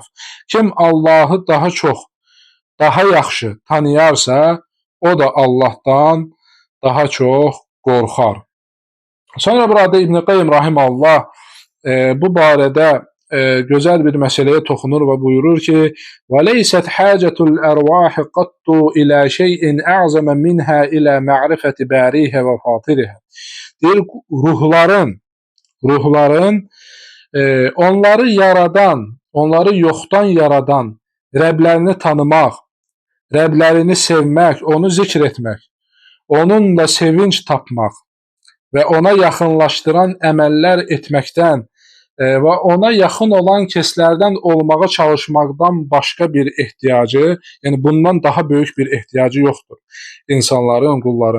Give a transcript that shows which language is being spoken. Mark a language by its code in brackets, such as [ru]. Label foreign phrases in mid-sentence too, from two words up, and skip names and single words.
[az] Kim Allahı daha çox, daha yaxşı tanıyarsa, o da Allahdan daha çox qorxar. Sonra burada İbn Qayyim rahimehullah bu barədə gözəl bir məsələyə toxunur və buyurur ki, [ar] وَلَيْسَتْ حَاجَةُ الْأَرْوَاحِ قَطُّ إِلَى شَيْءٍ أَعْزَمَ مِنْهَا إِلَى مَعْرِفَةِ بَارِيهَا وَفَاطِرِهَا. [az] Deyir, ruhların onları yaradan, onları yoxdan yaradan Rəblərini tanımaq, Rəblərini sevmək, onu zikr etmək, onunla sevinç tapmaq və ona yaxınlaşdıran əməllər etməkdən və ona yaxın olan kəslərdən olmağa çalışmaqdan başqa bir ehtiyacı, yəni bundan daha böyük bir ehtiyacı yoxdur insanların, qulların.